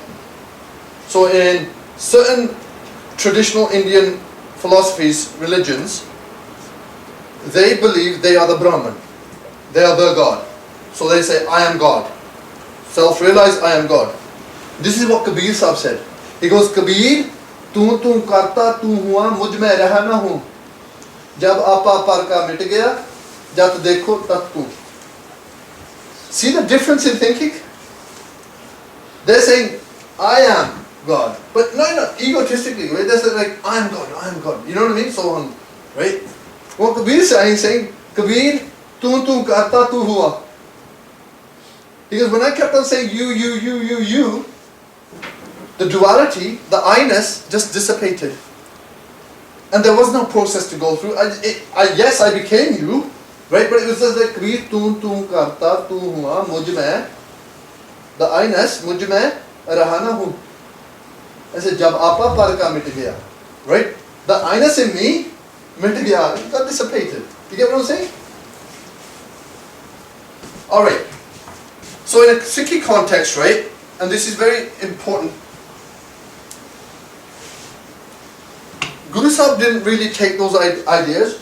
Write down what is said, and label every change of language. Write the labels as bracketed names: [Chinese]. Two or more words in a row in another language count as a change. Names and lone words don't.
[English] So in certain traditional Indian philosophies, religions, they believe they are the Brahman. They are the God. So they say, I am God. Self-realize, I am God. This is what Kabir Sahib said. He goes, Kabir, [Hindi] तू करता, तू हुआ, मुझ में रहा न हूँ. जब आपा पर का मिट गया, जत देखो तत तू. [English] See the difference in thinking? They're saying, I am God. But not egotistically, right? They're saying like, I am God, I am God. You know what I mean? So on, right? What Kabir is saying, Kabir, [Hindi] तू करता, तू हुआ. [English] He goes, when I kept on saying you, the duality, the I-ness just dissipated. And there was no process to go through. Yes, I became you, right? But it was just like, Kabir, [Hindi] तू करता, तू हुआ, मुझ में. [English] The I-ness, [Hindi] मुझ में, रहा न हूँ. [English] I said, [Hindi] जब आपा पर का मिट गया. [English] Right? The I-ness in me, [Hindi] मिट गया. [English] It got dissipated. You get what I'm saying? Alright. So in a Sikh context, right? And this is very important. Guru Sahib didn't really take those ideas.